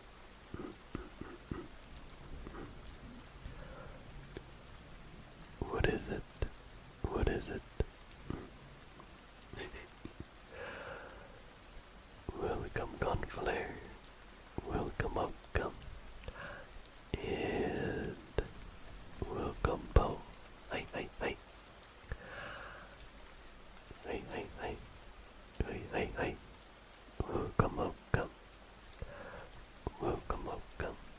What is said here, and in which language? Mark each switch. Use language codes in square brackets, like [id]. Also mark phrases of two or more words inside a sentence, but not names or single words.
[en] What is it? What is it? Welcome, Gunflare. Welcome, welcome. And welcome, Bo. Hi, hi, hi. Hi, hi, hi. Hi, hi, hi. Welcome, welcome. Welcome, welcome.